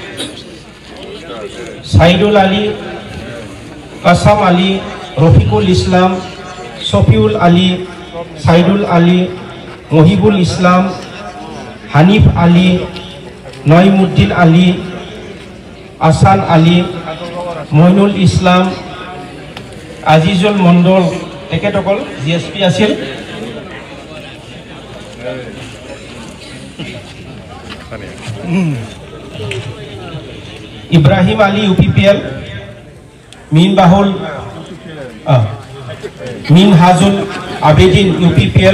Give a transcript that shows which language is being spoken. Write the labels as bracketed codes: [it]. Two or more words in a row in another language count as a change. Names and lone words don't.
[as] সাইদুল আলী কাসাম আলী রফিকুল ইসলাম শফিউল আলী সাইদুল আলী মহিবুল ইসলাম হানিফ আলী নঈমুদ্দিন আলী আসান আলী মইনুল ইসলাম আজিজুল মণ্ডল তেখেতসকল জিএছপি আছিল ইব্ৰাহিম আলী ইউপিপিএল মিনহাজুল আবেদিন ইউপিপিএল